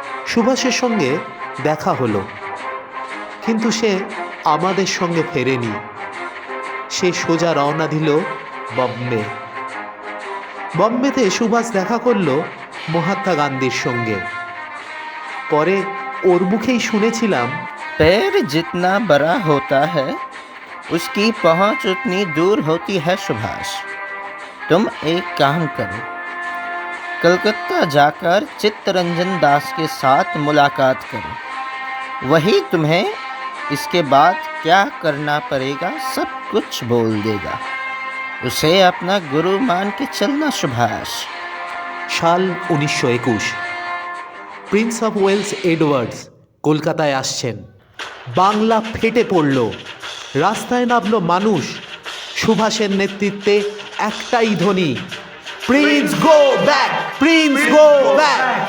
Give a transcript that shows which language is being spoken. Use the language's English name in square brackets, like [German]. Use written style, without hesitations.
[Bangla] সুভাষের সঙ্গে দেখা হলো, কিন্তু সে আমাদের সঙ্গে ফেরেনি। সে সোজা রওনা দিল বম্বে। বম্বেতে সুভাষ দেখা করলো মহাত্মা গান্ধীর সঙ্গে। পরে ওর মুখেই শুনেছিলাম, [Hindi] पैर जितना बड़ा होता है उसकी पहुंच उतनी दूर होती है सुभाष। तुम एक काम करो, कलकत्ता जाकर चित्तरंजन दास के साथ मुलाकात करो। वही तुम्हें इसके बाद क्या करना पड़ेगा सब कुछ बोल देगा। उसे अपना गुरु मान के चलना सुभाष। [Bangla] সাল 1921। প্রিন্স অফ ওয়েলস এডওয়ার্ডস কলকাতায় আসছেন। বাংলা ফেটে পড়ল। রাস্তায় নামল মানুষ। সুভাষের নেতৃত্বে একটাই ধ্বনি, Prince go back, Prince go back.